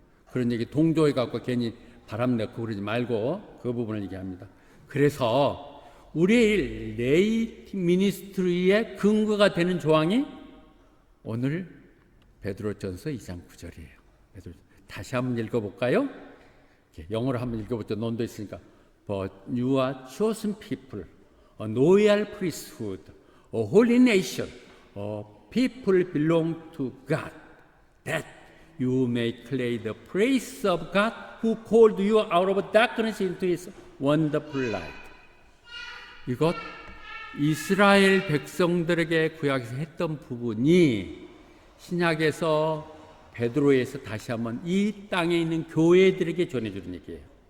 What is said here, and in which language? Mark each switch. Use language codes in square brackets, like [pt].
[ko] 그런 얘기 동조해 갖고 괜히 바람 내고 그러지 말고 그 부분을 얘기합니다. 그래서 우리 레이 미니스트리의 근거가 되는 조항이 오늘 베드로전서 2장 9절이에요. 다시 한번 읽어볼까요? 영어로 한번 읽어보죠. 논도 있으니까. [en] But you are chosen people, a loyal priesthood, a holy nation, a people belong to God, that you may claim the praise of God who called you out of darkness into His wonderful light. [ko] 이것 이스라엘 백성들에게 구약에서 했던 부분이 신약에서 베드로에서 다시 한번 이 땅에 있는 교회들에게 전해주는 얘기예요.